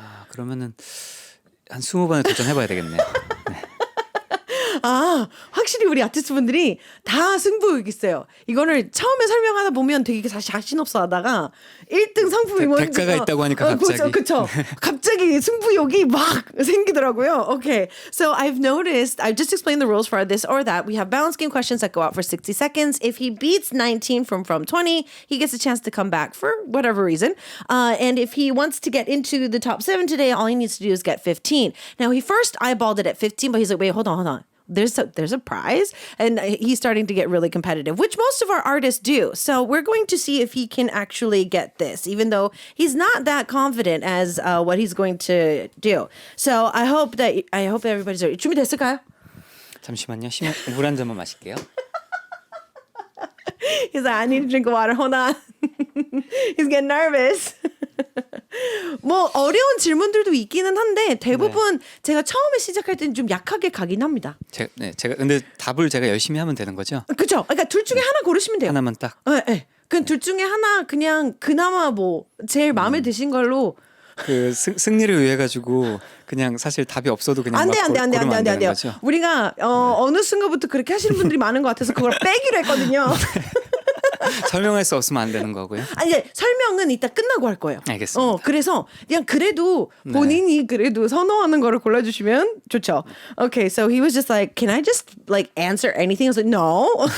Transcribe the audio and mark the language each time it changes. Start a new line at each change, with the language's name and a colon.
Korean: 그러면은 한 20번에 도전해봐야 되겠네요. 네. 확실히 우리 아티스트 분들이 다 승부욕 있어요. 이거를 처음에 설명하다 보면 되게 자신 없어 하다가 1등 상품이 뭔지 대가가 있다고 하니까 갑자기. 그쵸. 갑자기 승부욕이 막 생기더라고요.
English: Okay. So I've noticed, I've just explained the rules for this or that. We have balance game questions that go out for 60 seconds. If he beats 19 from 20, he gets a chance to come back for whatever reason. And if he wants to get into the top 7 today, all he needs to do is get 15. Now, he first eyeballed it at 15, but he's like, wait, hold on. There's a prize, and he's starting to get really competitive, which most of our artists do. So we're going to see if he can actually get this, even though he's not that confident as what he's going to do. So I hope everybody's ready.
Korean: 준비됐을까요? 잠시만요. 물 한 잔만 마실게요.
English: He's like, I need to drink water. Hold on. He's getting nervous.
Korean: 뭐 어려운 질문들도 있기는 한데 대부분 제가 처음에 시작할 때는 좀 약하게 가긴 합니다. 제가 근데 답을 제가 열심히 하면 되는 거죠? 그렇죠. 그러니까 둘 중에 하나 고르시면 돼요. 하나만 딱. 네. 그 둘 중에 하나 그냥 그나마 뭐 제일 마음에 드신 걸로. 그 승리를 위해 가지고 그냥 사실 답이 없어도 그냥 안 고르면 돼. 거죠? 우리가 어느 순간부터 그렇게 하시는 분들이 많은 것 같아서 그걸 빼기로 했거든요. 설명할 수 없으면 안 되는 거고요. 아니 설명은 이따 끝나고 할 거예요. 알겠습니다. 그래서 그냥 그래도 본인이 그래도 선호하는 거를 골라주시면 좋죠.
English: Okay, so he was just like, can I just like answer anything? I was like, no.